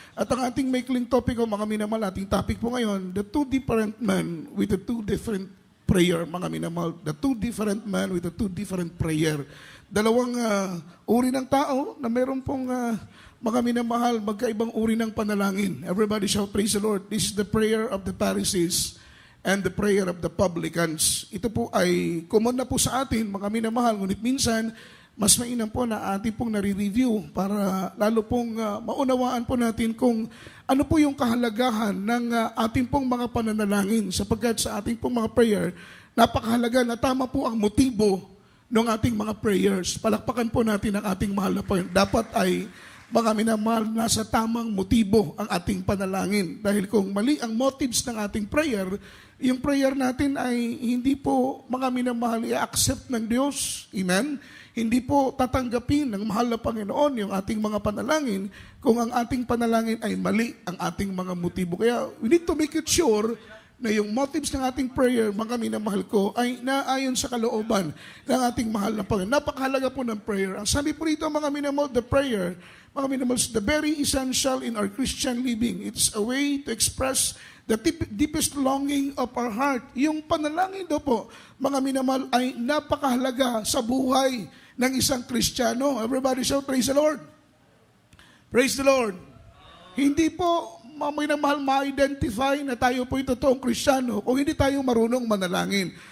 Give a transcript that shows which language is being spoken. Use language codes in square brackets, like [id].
[tl] At ang ating maikling topic, mga minamahal, ating topic po ngayon, [en] the two different men with the two different prayer, [tl] mga minamahal, [en] the two different men with the two different prayer. [tl] Dalawang uri ng tao na meron pong mga minamahal, magkaibang uri ng panalangin. [en] Everybody shall praise the Lord. This is the prayer of the Pharisees and the prayer of the publicans. [tl] Ito po ay common na po sa atin, mga minamahal, ngunit minsan, mas mainam po na ating pong nare-review para lalo pong maunawaan po natin kung ano po yung kahalagahan ng ating pong mga pananalangin, sapagkat sa ating pong mga prayer, napakahalaga na tama po ang motibo ng ating mga prayers. Palakpakan po natin ang ating mahal na Panginoon. Dapat ay mga minamahal, nasa tamang motibo ang ating panalangin. Dahil kung mali ang motives ng ating prayer, yung prayer natin ay hindi po mga minamahal i-accept ng Diyos. Amen? Hindi po tatanggapin ng mahal na Panginoon yung ating mga panalangin kung ang ating panalangin ay mali ang ating mga motibo. Kaya [en] we need to make it sure [tl] na yung motives ng ating prayer, mga minamahal ko, ay naayon sa kalooban ng ating mahal na Panginoon. Napakahalaga po ng prayer. Ang sabi po rito, mga minamahal, the prayer, mga minamahal, [en] the very essential in our Christian living. It's a way to express the deepest longing of our heart. [tl] Yung panalangin daw po, mga minamahal, ay napakahalaga sa buhay ng isang Kristiyano. [en] Everybody shout, praise the Lord. Praise the Lord. [tl] Hindi po minamahal ma-identify na tayo po yung totoong Kristiyano kung hindi tayo marunong manalangin.